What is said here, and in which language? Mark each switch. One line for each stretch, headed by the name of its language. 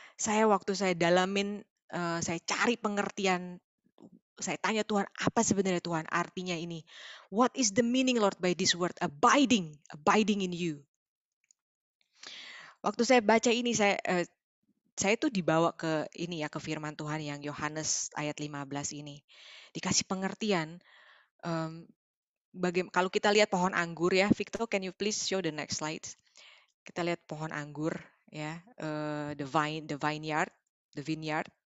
Indonesian: Waktu saya dalamin, saya cari pengertian. Saya tanya Tuhan, apa sebenarnya Tuhan artinya ini?
English: What is the meaning, Lord, by this word abiding in you?
Indonesian: Waktu saya baca ini, saya tuh dibawa ke ini ya, ke firman Tuhan yang Yohanes ayat 15 ini. Dikasih pengertian, kalau kita lihat pohon anggur ya, Victor,
English: can you please show the next slide?
Indonesian: Kita lihat pohon anggur ya, the vineyard. the vineyard.